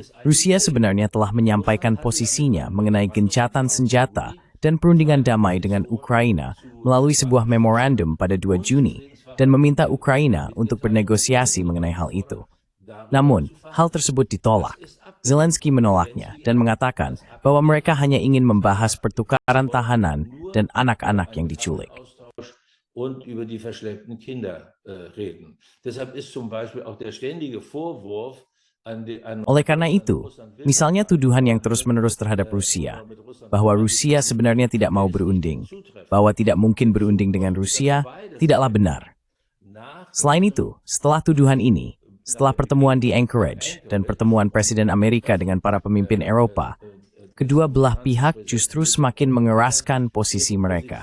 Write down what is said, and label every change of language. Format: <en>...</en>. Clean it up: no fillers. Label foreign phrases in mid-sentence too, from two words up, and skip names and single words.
<id>Rusia sebenarnya telah menyampaikan posisinya mengenai gencatan senjata dan perundingan damai dengan Ukraina melalui sebuah memorandum pada 2 Juni dan meminta Ukraina untuk bernegosiasi mengenai hal itu. Namun, hal tersebut ditolak. Zelensky menolaknya dan mengatakan bahwa mereka hanya ingin membahas pertukaran tahanan dan anak-anak yang diculik.</id> <de>Und über die verschleppten Kinder reden. Deshalb ist zum Beispiel auch der ständige Vorwurf an</de> <id>Oleh karena itu, misalnya tuduhan yang terus-menerus terhadap Rusia, bahwa Rusia sebenarnya tidak mau berunding, bahwa tidak mungkin berunding dengan Rusia, tidaklah benar. Selain itu, setelah tuduhan ini, setelah pertemuan di Anchorage dan pertemuan Presiden Amerika dengan para pemimpin Eropa, kedua belah pihak justru semakin mengeraskan posisi mereka.</id>